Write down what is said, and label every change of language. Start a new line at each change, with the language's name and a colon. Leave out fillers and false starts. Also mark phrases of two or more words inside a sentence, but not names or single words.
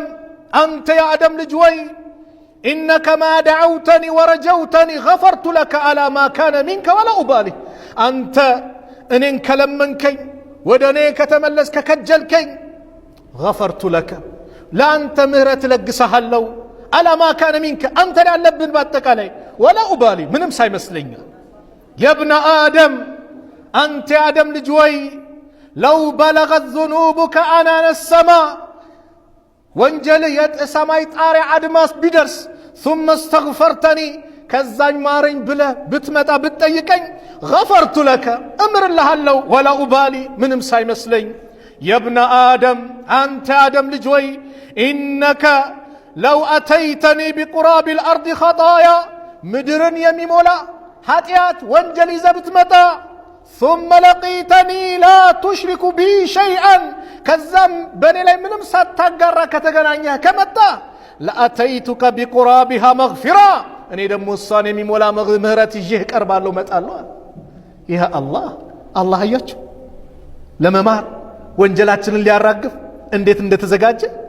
Amharic: አንተ የአደም ልጅ ወይ
Arabic: إنك ما دعوتني ورجوتني غفرت لك على ما كان منك ولا أبالي።
Amharic: አንተ እኔን ከለመንከኝ ወደ እኔ ከተመለስ ከከጀልከኝ
Arabic: غفرت لك
Amharic: ለአንተ ምህረት ለግሰሃለሁ
Arabic: على ما كان منك
Amharic: አንተ ያለብን በአጠቃላይ
Arabic: ولا أبالي
Amharic: ምንም ሳይመስለኛ።
Arabic: يا ابن آدم
Amharic: አንተ የአደም ልጅ ወይ
Arabic: لو بلغت ذنوبك عنان السماء
Amharic: ወንጀልህ የሰማይ ጣሪያ አድማስ ቢደርስ
Arabic: ثم استغفرتني
Amharic: ከዛኝ ማረኝ ብለህ ብትመጣ ብትጠይቀኝ
Arabic: غفرت لك
Amharic: እምርልሃለሁ
Arabic: ولا أبالي
Amharic: ምንም ሳይመስለኝ።
Arabic: يا ابن آدم
Amharic: አንተ አደም ልጅ ወይ
Arabic: إنك لو أتيتني بقراب الأرض
Amharic: ኸጣያ ምድርን የሚሞላ ኃጢአት ወንጀል ይዘህ ብትመጣ
Arabic: ثم لقيتني لا تشرك بي شيئا
Amharic: ከዛም በእኔ ላይ ምንም ሳታጋራ ከተገናኘህ ከመጣ
Arabic: لأتيتك بقرابها مغفرة
Amharic: እኔ ደግሞ እሷን የሚሞላ ምህረት ይዤህ እቀርባለሁ መጣለሁ። ይህ አላህ አያችሁ ለመማር ወንጀላችንን ሊያራግፍ እንዴት እንደተዘጋጀ።